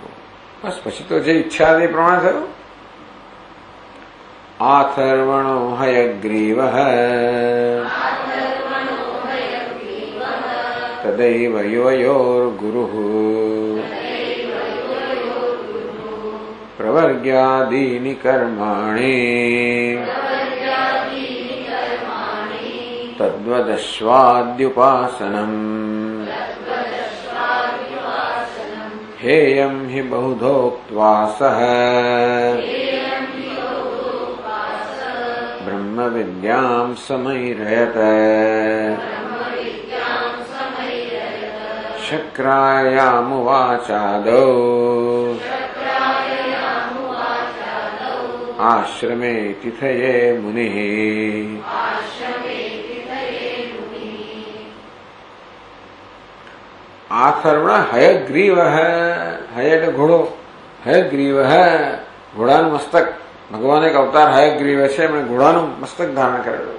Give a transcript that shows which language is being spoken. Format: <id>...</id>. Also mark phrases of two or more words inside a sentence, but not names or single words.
<gu>બસ પછી તો જે ઈચ્છા એ પ્રમાણે થયું.</gu> <sa>આથર્વણો હયગ્રીવ તદૈવ યુવયોર્ગુરુ પ્રવર્ગ્યાદીનિ કર્માણિ તદ્વદશ્વાદ્યુપાસનમ हेयं हि बहुधोक्त्वा सः ब्रह्म विद्यां समैरयत शक्रायामुवाचादौ આશ્રમે તિથયે મુનિ.</sa> <gu>આથર્વણ હયગ્રીવ, હય એટલે ઘોડો, હયગ્રીવ ઘોડાનું મસ્તક. ભગવાન એક અવતાર હયગ્રીવ છે, એમણે ઘોડાનું મસ્તક ધારણ કરેલું.</gu>